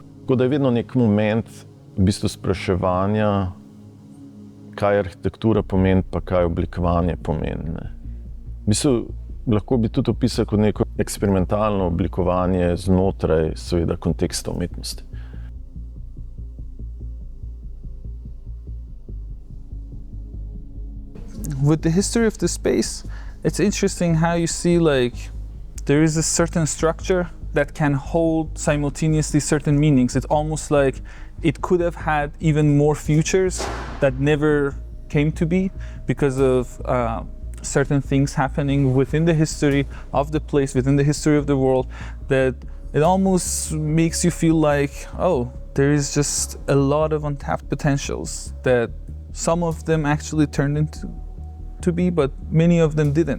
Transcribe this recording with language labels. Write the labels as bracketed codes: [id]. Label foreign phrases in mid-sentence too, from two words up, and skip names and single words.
[sl] Tako da je vedno nek moment v bistvu spraševanja, kaj arhitektura pomeni, pa kaj oblikovanje pomeni. V bistvu lahko bi tudi opisal kot neko eksperimentalno oblikovanje znotraj, seveda, konteksta umetnosti. [en] With the history of the space, it's interesting how you see there is a certain structure that can hold simultaneously certain meanings. It's almost like it could have had even more futures that never came to be because of certain things happening within the history of the place, within the history of the world, that it almost makes you feel like, oh, there is just a lot of untapped potentials that some of them actually turned into to be, but many of them didn't.